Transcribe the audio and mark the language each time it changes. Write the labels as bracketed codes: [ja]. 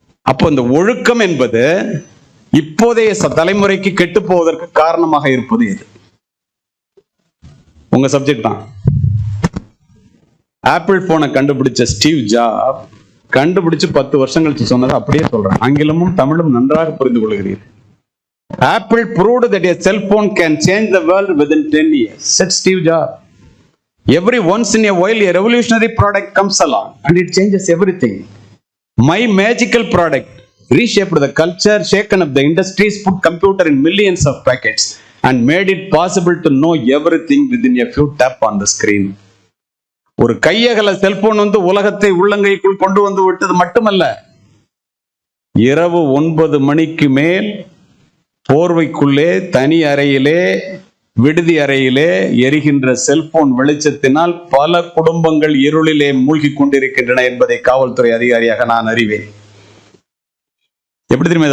[ta] அப்போ இந்த ஒழுக்கம் என்பது இப்போதைய தலைமுறைக்கு கெட்டு போவதற்கு காரணமாக இருப்பது எது? உங்க சப்ஜெக்ட் தான். ஆப்பிள் போனை கண்டுபிடிச்ச ஸ்டீவ் ஜாப் கண்டுபிடிச்சு 10 வருஷம் கழிச்சு சொன்னதை அப்படியே சொல்றேன். ஆங்கிலமும் தமிழும் நன்றாக புரிந்து கொள்கிறீர்கள். [en] Apple proved that a cell phone can change the world within 10 years, said Steve Jobs. Every once in a while, a revolutionary product comes along and it changes everything. My magical product reshaped the culture, shaken up the industries, put computer in millions of packets and made it possible to know everything within a few tap on the screen. [ta] ஒரு கையகல cellphone வந்து உலகத்தை உள்ளங்கைக்குள் கொண்டு வந்து விட்டது மட்டுமல்ல, இரவு 9 மணிக்கு மேல் போர்வைக்குள்ளே தனி அறையிலே விடுதி அறையிலே எரிகின்ற செல்போன் வெளிச்சத்தினால் பல குடும்பங்கள் இருளிலே மூழ்கி கொண்டிருக்கின்றன என்பதை காவல்துறை அதிகாரியாக நான் அறிவேன். எப்படி தெரியுமா?